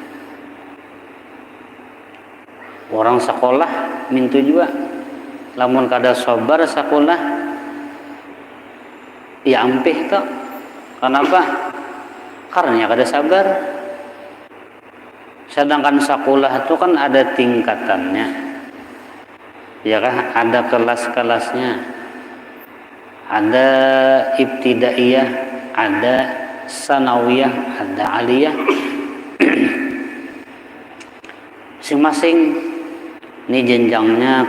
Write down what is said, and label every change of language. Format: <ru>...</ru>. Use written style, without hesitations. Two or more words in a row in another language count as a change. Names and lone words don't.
<bjn>Orang sekolah mintu juga, lamun kada sabar sekolah, ya ampih toh. Kenapa? Karena kada sabar.</bjn> <id>Sedangkan sekolah itu kan ada tingkatannya, ya kan? Ada kelas-kelasnya, ada ibtidaiyah, ada sanawiyah, ada aliyah. Masing-masing ini jenjangnya.</id>